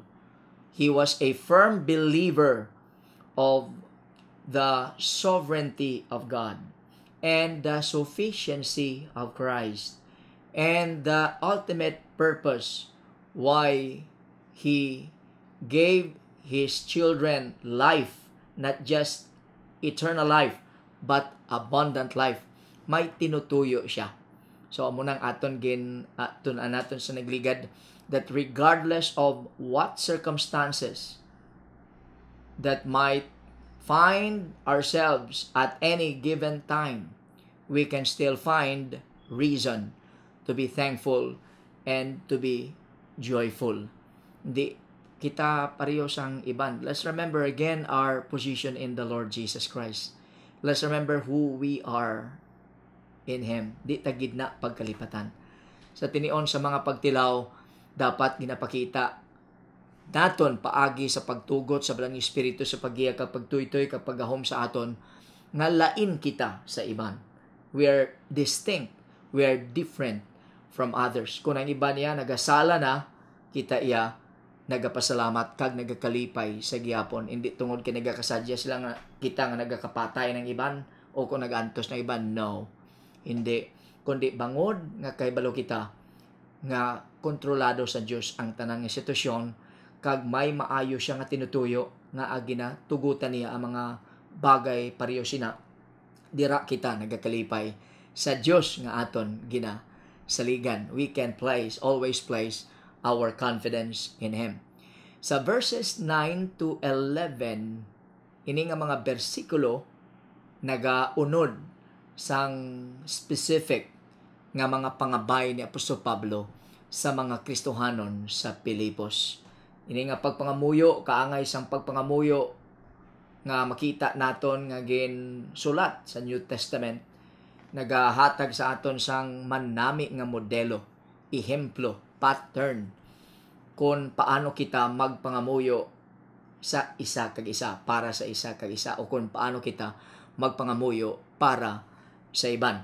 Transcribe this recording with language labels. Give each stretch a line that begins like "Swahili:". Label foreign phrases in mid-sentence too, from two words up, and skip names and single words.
English: He was a firm believer of the sovereignty of God and the sufficiency of Christ and the ultimate purpose why he gave his children life, not just eternal life, but abundant life.
Hiligaynon: May tinutuyo siya. So amo nang aton naton sa nagligad
English: that regardless of what circumstances that might find ourselves at any given time, we can still find reason to be thankful and to be joyful.
Hiligaynon: Hindi kita pareho sang iban.
English: Let's remember again our position in the Lord Jesus Christ. Let's remember who we are in Him.
Hiligaynon: Di tagid na pagkalipatan. Sa tinion sa mga pagtilaw, dapat ginapakita naton paagi sa pagtugot sa Balang Espiritu sa paggiya kapag tuytoy kapag gahom sa aton nga lain kita sa iban.
English: We are distinct. We are different from others.
Hiligaynon: Kung ang iba niya nagasala na, kita iya nagapasalamat kag nagakalipay sa gihapon. Hindi tungod kay nagakasadya sila nga kita nga nagakapatay ng iban o kung nagantos ng iban. No. Hindi. Kundi bangod nga kahibalo kita nga kontrolado sa Dios ang tanang sitwasyon kag may maayo siya nga tinutuyo nga agina tugutan niya ang mga bagay pareho sina. Dira kita nagakalipay sa Dios nga aton gina saligan.
English: We can always place our confidence in Him.
Hiligaynon: Sa verses 9 to 11, ini nga mga bersikulo nagaunod sang specific nga mga pangabay ni Apostol Pablo sa mga Kristohanon sa Pilipos. Ini nga pagpangamuyo, kaangay sang pagpangamuyo nga makita naton nga ginsulat sa
English: New Testament,
Hiligaynon: nagahatag sa aton sang manami nga modelo, ehemplo, pattern kung paano kita magpangamuyo sa isa kag isa, para sa isa kag isa, o kung paano kita magpangamuyo para sa iban.